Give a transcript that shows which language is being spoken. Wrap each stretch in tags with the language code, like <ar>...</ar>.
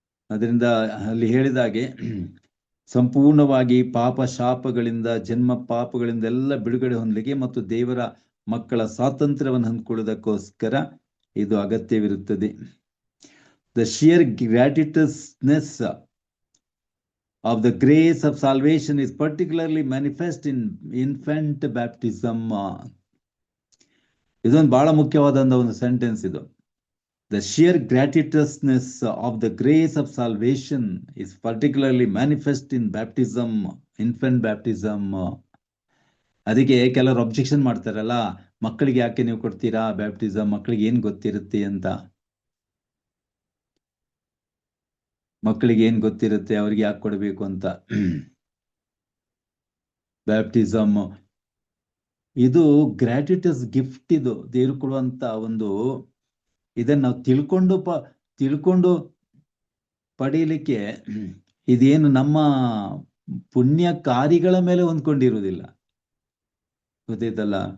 <kn>ಅದರಿಂದ ಅಲ್ಲಿ ಹೇಳಿದಾಗೆ ಸಂಪೂರ್ಣವಾಗಿ ಪಾಪ ಶಾಪಗಳಿಂದ, ಜನ್ಮ ಪಾಪಗಳಿಂದ ಎಲ್ಲ ಬಿಡುಗಡೆ ಹೊಂದಲಿಕ್ಕೆ ಮತ್ತು ದೇವರ ಮಕ್ಕಳ ಸ್ವಾತಂತ್ರ್ಯವನ್ನು ಹೊಂದ್ಕೊಳ್ಳೋದಕ್ಕೋಸ್ಕರ ಇದು ಅಗತ್ಯವಿರುತ್ತದೆ.</kn> <en>The sheer gratuitousness of the grace of salvation is particularly manifest in infant baptism.</en> <kn>ಇದೊಂದು ಬಹಳ ಮುಖ್ಯವಾದಂತ ಒಂದು ಸೆಂಟೆನ್ಸ್ ಇದು.</kn> <en>The sheer gratuitousness of the grace of salvation is particularly manifest in baptism, infant baptism.</en> <kn>ಅದಕ್ಕೆ ಕೆಲವರು ಅಬ್ಜೆಕ್ಷನ್ ಮಾಡ್ತಾರಲ್ಲ, ಮಕ್ಕಳಿಗೆ ಯಾಕೆ ನೀವು ಕೊಡ್ತೀರಾ ಬ್ಯಾಪ್ಟಿಸಮ್, ಮಕ್ಕಳಿಗೆ ಏನ್ ಗೊತ್ತಿರುತ್ತೆ ಅಂತ. ಮಕ್ಕಳಿಗೆ ಏನ್ ಗೊತ್ತಿರುತ್ತೆ, ಅವ್ರಿಗೆ ಯಾಕೆ ಕೊಡಬೇಕು ಅಂತ. ಬ್ಯಾಪ್ಟಿಸಮ್ ಇದು</kn> <en>gratuitous gift,</en> <kn>ಇದು ದೇವರು ಕೊಡುವಂತ ಒಂದು, ಇದನ್ನ ನಾವು ತಿಳ್ಕೊಂಡು ಪಡೀಲಿಕ್ಕೆ ಇದೇನು ನಮ್ಮ ಪುಣ್ಯ ಕಾರ್ಯಗಳ ಮೇಲೆ ಹೊಂದ್ಕೊಂಡಿರುವುದಿಲ್ಲ, ಗೊತ್ತೈತಲ್ಲ.</kn>